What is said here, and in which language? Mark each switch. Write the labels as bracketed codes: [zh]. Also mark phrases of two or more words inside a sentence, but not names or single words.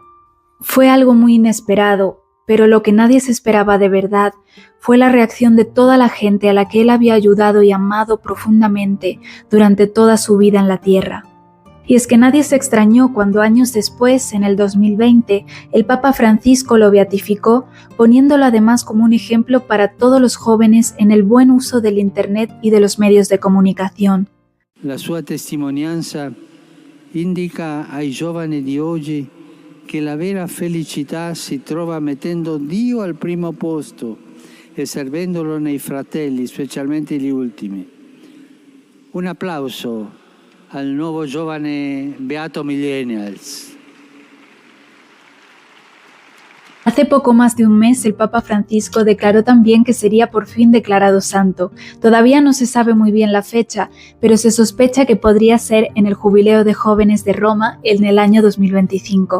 [es] Fue algo muy inesperado, pero lo que nadie se esperaba de verdad fue la reacción de toda la gente a la que él había ayudado y amado profundamente durante toda su vida en la tierra. Y es que nadie se extrañó cuando años después, en el 2020, el Papa Francisco lo beatificó, poniéndolo además como un ejemplo para todos los jóvenes en el buen uso del Internet y de los medios de comunicación. [it] La sua testimonianza indica ai giovani di oggi che la vera felicità si trova mettendo Dio al primo posto e servendolo nei fratelli, specialmente gli ultimi. Un applauso al nuovo giovane Beato Millennials. [es] Hace poco más de un mes, el Papa Francisco declaró también que sería por fin declarado santo. Todavía no se sabe muy bien la fecha, pero se sospecha que podría ser en el Jubileo de Jóvenes de Roma en el año 2025.